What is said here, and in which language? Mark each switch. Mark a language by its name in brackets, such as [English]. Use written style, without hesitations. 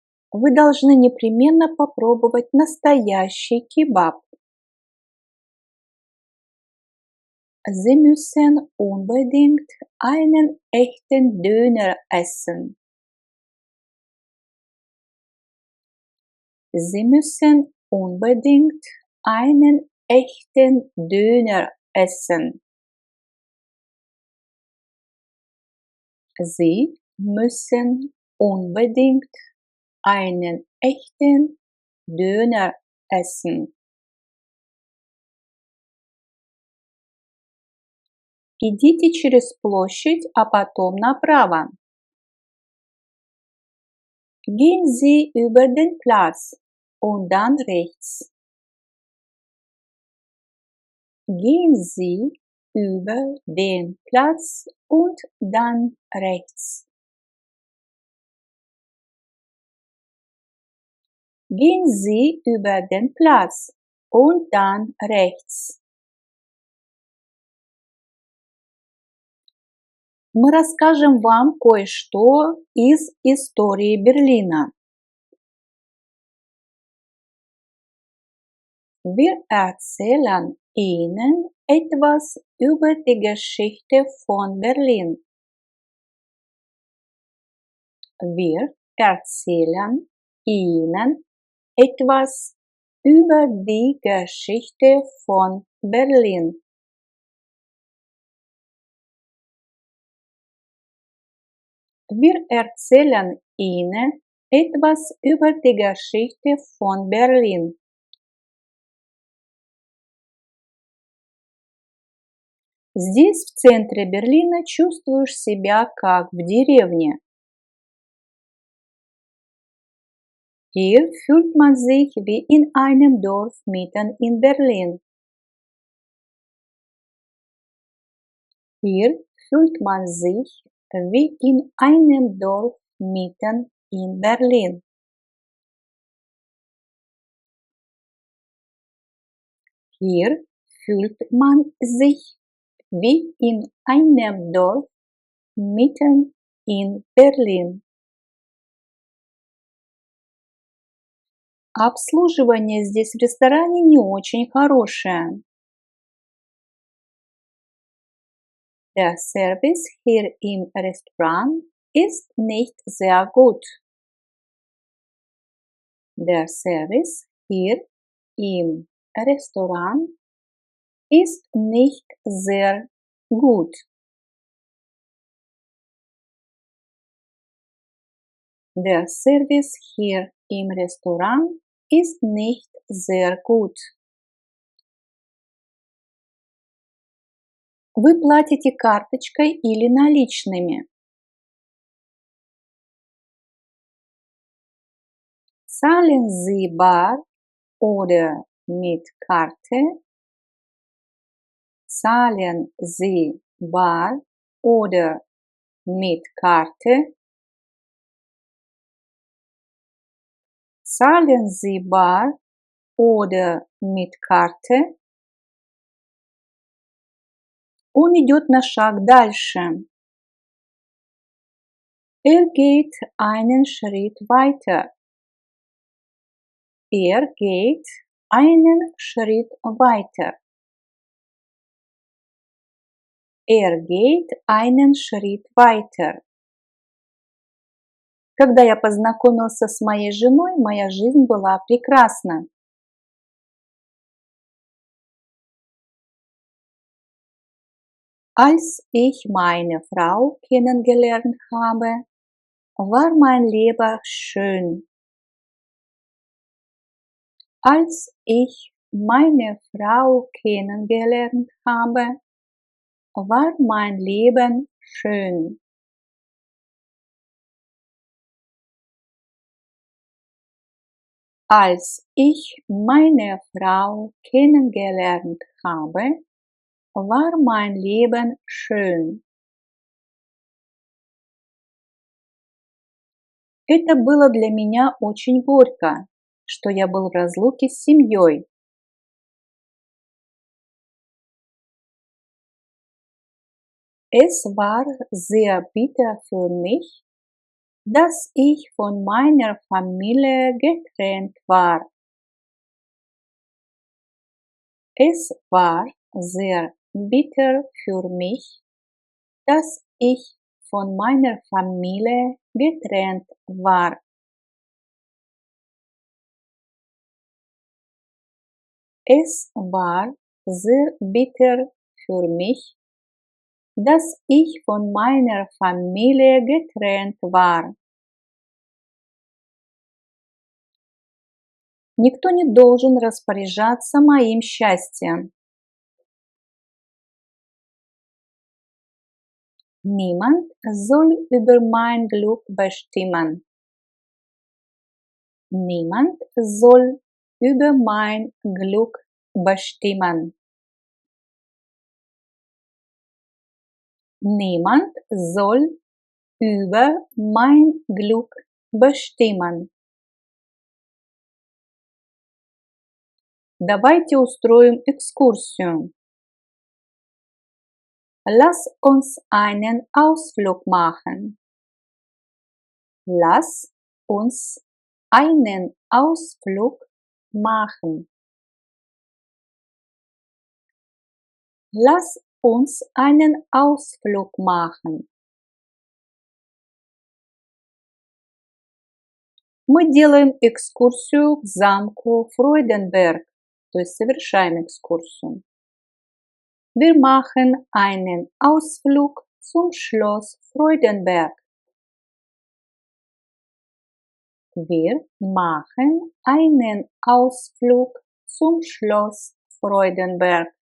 [Russian] Вы должны непременно попробовать настоящий кебаб. [German] Sie müssen unbedingt einen echten Döner essen. Sie müssen unbedingt einen echten Döner essen. Sie müssen unbedingt einen echten Döner essen. [Russian] Идите через площадь, а потом направо. [German] Gehen Sie über den Platz und dann rechts. Gehen Sie über den Platz und dann rechts. Gehen Sie über den Platz und dann rechts. [Russian] Мы расскажем вам кое-что из истории Берлина. [German] Wir erzählen Ihnen etwas über die Geschichte von Berlin. Wir erzählen Ihnen etwas über die Geschichte von Berlin. Wir erzählen Ihnen etwas über die Geschichte von Berlin. [Russian] Здесь, в центре Берлина, чувствуешь себя как в деревне. [German] Hier fühlt man sich wie in einem Dorf mitten in Berlin. Hier fühlt man sich wie in einem Dorf mitten in Berlin. Hier fühlt man sich wie in einem Dorf mitten in Berlin. [Russian] Обслуживание здесь в ресторане не очень хорошее. [German] Der Service hier im Restaurant ist nicht sehr gut. Der Service hier im Restaurant ist nicht sehr gut. Der Service hier im Restaurant ist nicht sehr gut. [Russian] Вы платите карточкой или наличными? [German] Zahlen Sie bar oder mit Karte? Zahlen Sie bar oder mit Karte? Zahlen Sie bar oder mit Karte? [Russian] Он идет на шаг дальше. [German] Geht einen Schritt weiter. Geht einen Schritt weiter. Geht einen Schritt weiter. [Russian] Когда я познакомился с моей женой, моя жизнь была прекрасна. [German] Als ich meine Frau kennengelernt habe, war mein Leben schön. Als ich meine Frau kennengelernt habe, war mein Leben schön. Als ich meine Frau kennengelernt habe, war mein Leben schön. [Russian] Это было для меня очень горько, что я был в разлуке с семьей. [German] Es war sehr bitter für mich, dass ich von meiner Familie getrennt war. Es war sehr bitter für mich, dass ich von meiner Familie getrennt war. Es war sehr bitter für mich, dass ich von meiner Familie getrennt war. [Russian] Никто не должен распоряжаться моим счастьем. [German] Niemand soll über mein Glück bestimmen. Niemand soll über mein Glück bestimmen. Niemand soll über mein Glück bestimmen. [Russian] Давайте устроим экскурсию. [German] Lass uns einen Ausflug machen. Lass uns einen Ausflug machen. Lass uns einen Ausflug machen. [Russian] Мы делаем экскурсию к замку Freudenberg, то есть совершаем экскурсию. [German] Wir machen einen Ausflug zum Schloss Freudenberg. Wir machen einen Ausflug zum Schloss Freudenberg.